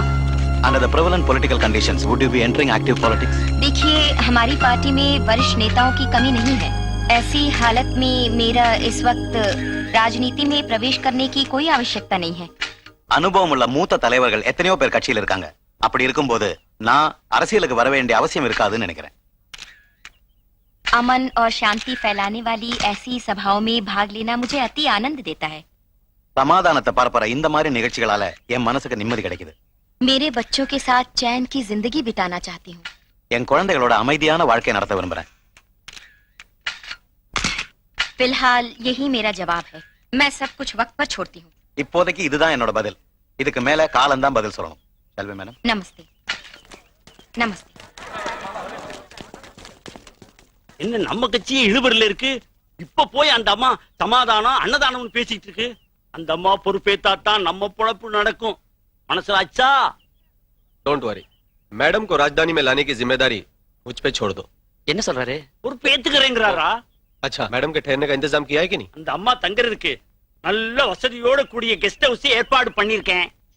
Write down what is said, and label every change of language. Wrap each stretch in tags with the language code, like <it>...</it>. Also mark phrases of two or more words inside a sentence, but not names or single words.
<en>Under the prevalent political conditions, would you be entering active politics?</en> <hi>देखिए, हमारी पार्टी में वरिष्ठ नेताओं की कमी नहीं है। ऐसी हालत में मेरा इस वक्त राजनीति में प्रवेश करने की कोई आवश्यकता नहीं है।</hi> <ta>அனுபவம் உள்ள மூத்த தலைவர்கள் எத்தனையோ பேர் கட்சியில் இருக்காங்க. அப்படி இருக்கும்போது நான் அரசியலுக்கு வர வேண்டிய அவசியம் இருக்காதுன்னு நினைக்கிறேன்.</ta> <hi>अमन और शांति फैलाने वाली ऐसी सभाओं में भाग लेना मुझे अति आनंद देता है।</hi> <ta>சமாதானத்தை பரப்புற இந்த மாதிரி நிகழ்ச்சிகளால என் மனசுக்கு நிம்மதி கிடைக்குது.</ta> <hi>मेरे बच्चों के साथ चैन की जिंदगी बिताना चाहती हूँ। என் குழந்தைகளோட அமைதியான வாழ்க்கை நடத்த விரும்புறேன். फिलहाल यही मेरा जवाब है। मैं सब कुछ वक्त पर छोड़ती हूँ।</hi> <ta>இப்போதைக்கு இதுதான் என்னோட பதில். இதுக்கு மேல காலம் தான் பதில் சொல்லணும். செல்வி மேடம்.</ta> <hi>नमस्ते। नमस्ते।</hi> <ta>என்ன நம்ம கட்சியே இழுபறில இருக்கு. இப்ப போய் அந்த அம்மா சமாதானம் அன்னதானம்னு பேசிட்டு இருக்கு. அந்த அம்மா பொறுப்பேத்தாத்தான் நம்ம பொழப்பு நடக்கும். மனசுலாச்சா?</ta> <en>don't worry,</en> <hi>मैडम को राजधानी में लाने की जिम्मेदारी मुझ पे छोड़ दो।</hi> <ta>என்ன சொல்றாரு? பொறுப்பேத்துக்கிறேங்கிறாரா?</ta> <hi>अच्छा, मैडम के ठहरने का इंतजाम किया है कि नहीं?</hi> <ta>அந்த அம்மா தங்கறதுக்கு நல்ல வசதியோட கூடிய</ta> <en>guest house</en> <ta>ஏற்பாடு பண்ணிருக்கேன்.</ta>